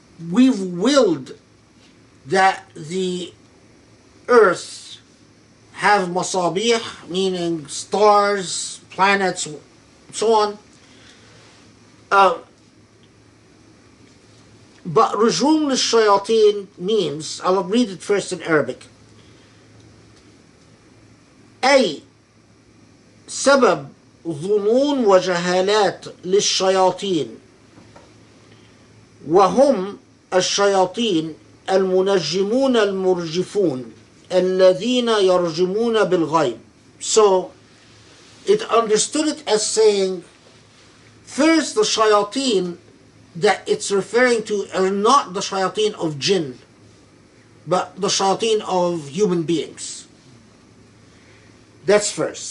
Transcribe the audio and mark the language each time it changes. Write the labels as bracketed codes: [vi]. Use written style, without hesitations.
[en] willed that the earth have masabih, meaning stars, planets, so on. But rujum al-shayateen means, I'll read it first in Arabic. [ar] أي سبب ظنون وجهالات للشياطين وهم الشياطين المنجمون المرجفون الذين يرجمون بالغيب. [en] So it understood it as saying, first the shayateen that it's referring to are not the shayateen of jinn, but the shayateen of human beings. That's first.